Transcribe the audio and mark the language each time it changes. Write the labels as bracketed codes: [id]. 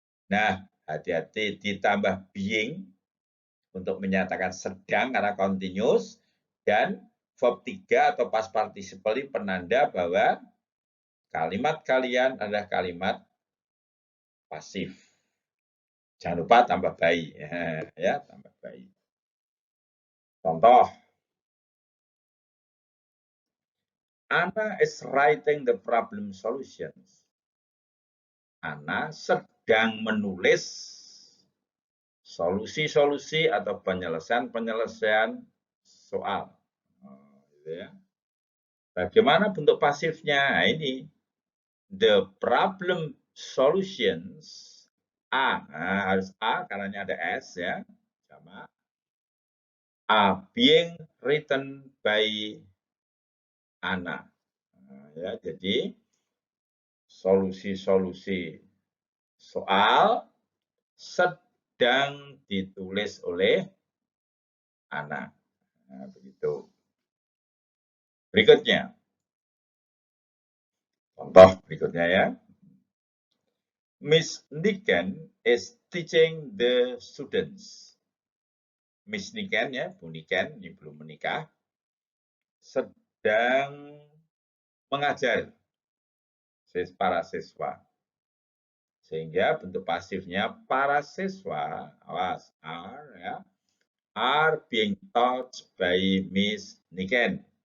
[id] Nah, hati-hati ditambah being untuk menyatakan sedang karena continuous dan verb 3 atau past participle penanda bahwa kalimat kalian adalah kalimat pasif. Jangan lupa tambah by ya, tambah by. [en] Contoh, Anna is writing the problem solutions. [id] Anna sedang menulis solusi-solusi atau penyelesaian-penyelesaian soal. Gitu ya. Bagaimana bentuk pasifnya? Nah, ini the problem solutions A, nah, harus A karena ini ada S ya, sama are being written by Anna. Nah, ya, jadi solusi-solusi soal sedang ditulis oleh Anna. Nah, begitu. Berikutnya, contoh berikutnya ya. [en] Miss Niken is teaching the students. [id] Miss Niken ya, Bu Niken, ini belum menikah, sedang mengajar para siswa. Sehingga bentuk pasifnya para siswa, awas, are ya, are being taught by Miss Niken.